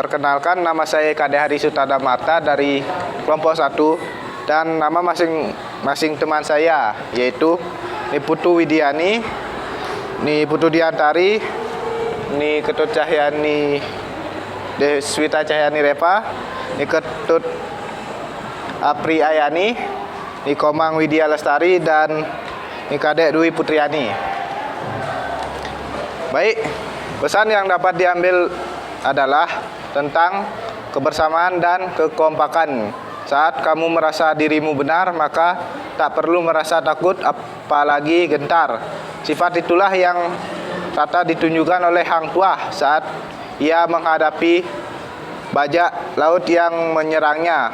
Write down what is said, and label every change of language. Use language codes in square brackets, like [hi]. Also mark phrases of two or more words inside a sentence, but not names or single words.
[id] Perkenalkan, nama saya Kade Hari Sutada Marta dari kelompok 1. dan nama masing-masing teman saya, yaitu Putu Widiani, Putu Diantari, Ketut Cahyani Deswita Cahyani Reva, Ketut Apri Ayani, Komang Widya Lestari, dan Kadek Dwi Putriani. Baik, pesan yang dapat diambil adalah tentang kebersamaan dan kekompakan. Saat kamu merasa dirimu benar, maka tak perlu merasa takut apalagi gentar. Sifat itulah yang tata ditunjukkan oleh Hang Tuah saat ia menghadapi bajak laut yang menyerangnya.